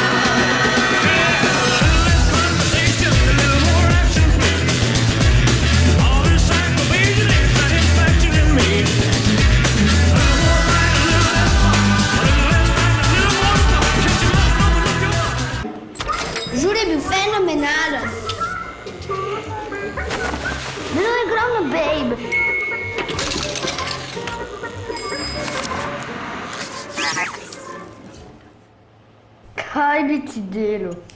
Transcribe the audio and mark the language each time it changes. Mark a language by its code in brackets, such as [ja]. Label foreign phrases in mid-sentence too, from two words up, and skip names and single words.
[en] A little less conversation, a little more action, please. All this aggravation ain't satisfaction in me. A little more fight, a little less fun. A little less fight, a little more stuff. Shut your mouth and open up your heart. [sl] Žur je bil fenomenalen. Bilo je ogromno, babe. Kaj bi ti delal?